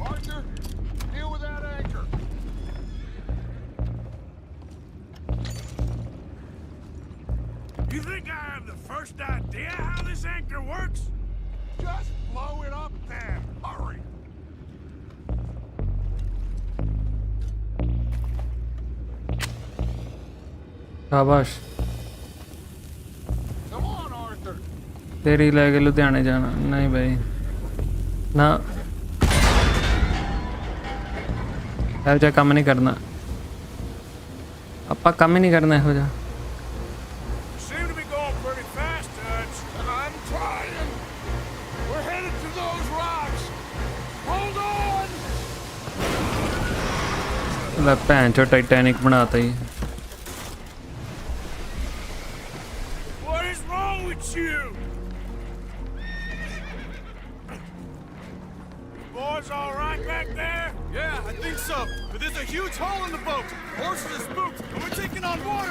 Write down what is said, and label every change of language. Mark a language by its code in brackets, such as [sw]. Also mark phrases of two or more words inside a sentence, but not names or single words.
[en] Arthur, deal with that anchor. You think I have the first idea how this anchor works? Just blow it up then. Hurry. [hi] शाबाश तेरी लेके लुधियाने जाना नहीं भाई ना [pa] ਇਹੋ ਜਿਹਾ ਕੰਮ ਨਹੀਂ ਕਰਨਾ ਆਪਾਂ ਕੰਮ ਹੀ ਨਹੀਂ ਕਰਨਾ ਇਹੋ ਜਿਹਾ [en] Seem to be going pretty fast, Dutch. I'm trying. We're headed to those rocks. Hold on. [pa] ਲੈ ਭੈਣ ਚੋ ਟਾਈਟੈਨਿਕ ਬਣਾਤਾ ਹੀ [en] What is wrong with you? Boys all right back there? Yeah, I think so. But there's a huge hole in the boat. Horses are spooked, and we're taking on water.